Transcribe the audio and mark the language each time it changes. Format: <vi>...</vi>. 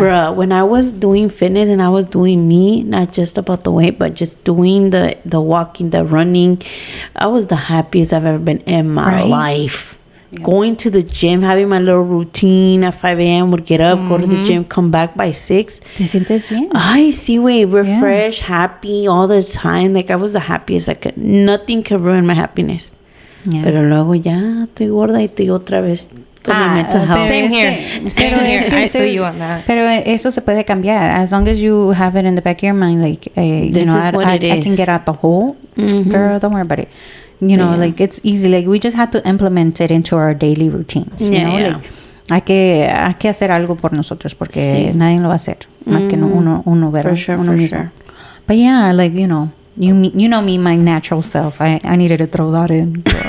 <en>Bruh, when I was doing fitness and I was doing me, not just about the weight, but just doing the walking, the running, I was the happiest I've ever been in my life. Yeah. Going to the gym, having my little routine at 5 a.m. would get up, go to the gym, come back by 6.</en> <es>¿Te sientes bien? Ay, sí, güey,</es> <en>refreshed, happy all the time. Like, I was the happiest I could. Nothing could ruin my happiness. Yeah.</en> <es>Pero luego ya estoy gorda y estoy otra vez con mi</es> <en>mental health. Same here. I feel you on that.</en> <es>Pero eso se puede cambiar.</es> <en>As long as you have it in the back of your mind, like, I can get out the hole. Girl, don't worry about it. Like it's easy. Like we just have to implement it into our daily routines.</en> <es>Like hay que hacer algo por nosotros porque nadie lo va a hacer más que uno ver uno mismo.</es> <en>Sure. But yeah, like you know me, my natural self. I needed to throw that in.</en>